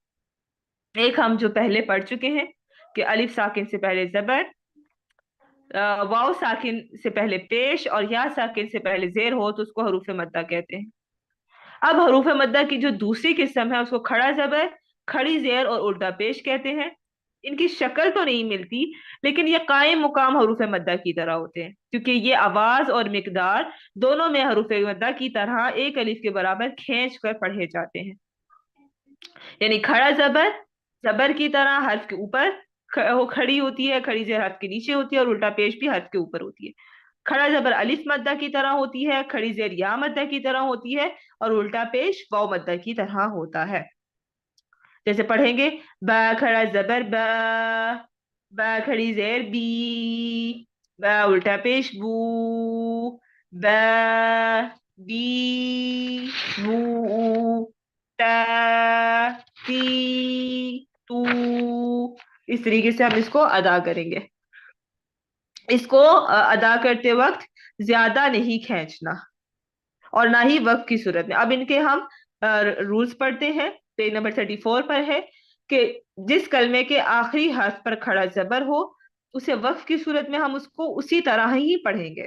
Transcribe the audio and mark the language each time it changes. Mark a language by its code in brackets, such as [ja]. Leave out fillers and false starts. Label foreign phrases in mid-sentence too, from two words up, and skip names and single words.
[ur] ایک ہم جو پہلے پڑھ چکے ہیں کہ الف ساکن سے پہلے زبر، واو ساکن سے پہلے پیش اور یا ساکن سے پہلے زیر ہو تو اس کو حروف مدہ کہتے ہیں. اب حروف مدہ کی جو دوسری قسم ہے اس کو کھڑا زبر، کھڑی زیر اور الٹا پیش کہتے ہیں. ان کی شکل تو نہیں ملتی، لیکن یہ قائم مقام حروف مدہ کی طرح ہوتے ہیں، کیونکہ یہ آواز اور مقدار دونوں میں حروف مدہ کی طرح ایک الف کے برابر کھینچ کر پڑھے جاتے ہیں۔ یعنی کھڑا زبر زبر کی طرح حرف کے اوپر وہ کھڑی ہوتی ہے، کھڑی زیر حرف کے نیچے ہوتی ہے، اور الٹا پیش بھی حرف کے اوپر ہوتی ہے۔ کھڑا زبر الف مدہ کی طرح ہوتی ہے، کھڑی زیر یا مدہ کی طرح ہوتی ہے، اور الٹا پیش واو مدہ کی طرح ہوتا ہے۔ جیسے پڑھیں گے، با کھڑا زبر با، با کھڑی زیر بی، با الٹا پیش بو، با بی بو، تا تی تو۔ اس طریقے سے ہم اس کو ادا کریں گے۔ اس کو ادا کرتے وقت زیادہ نہیں کھینچنا، اور نہ ہی وقف کی صورت میں۔ اب ان کے ہم رولز پڑھتے ہیں۔ [en] page number [ur] 34 پر ہے کہ جس کلمے کے آخری حرف پر کھڑا زبر ہو، اسے وقف کی صورت میں ہم اس کو اسی طرح ہی پڑھیں گے۔